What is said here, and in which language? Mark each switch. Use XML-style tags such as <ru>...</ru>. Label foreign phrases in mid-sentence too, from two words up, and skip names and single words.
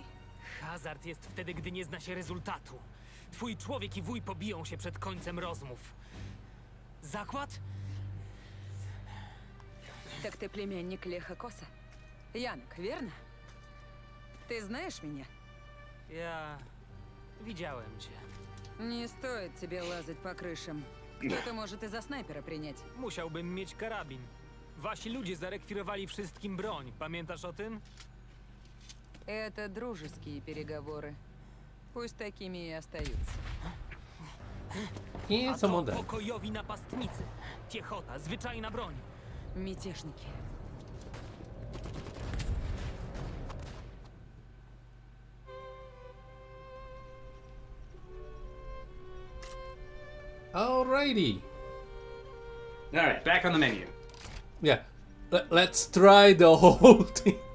<pl>Hazard jest wtedy, gdy nie zna się rezultatu. Twój człowiek i wuj pobiją się przed końcem rozmów. Zakład?</pl> <ru>Так ты племянник Леха Коса? Янок, верно? Ты знаешь меня?</ru> <pl>Ja... widziałem cię.</pl> <ru>Не стоит тебе лазать по крышам. Кто-то может и за снайпера принять.</ru> <pl>Musiałbym mieć karabin. Wasi ludzie zarekwirowali wszystkim broń. Pamiętasz o tym?</pl> <ru>Это дружеские переговоры. Пусть такими и остаются.</ru> <pl>I A są to model. pokojowi napastnicy. Piechota, zwyczajna broń.</pl> <ru>Мятежники.</ru> <en>Alrighty. Alright, back on the menu. Yeah. Let's try the whole thing.</en>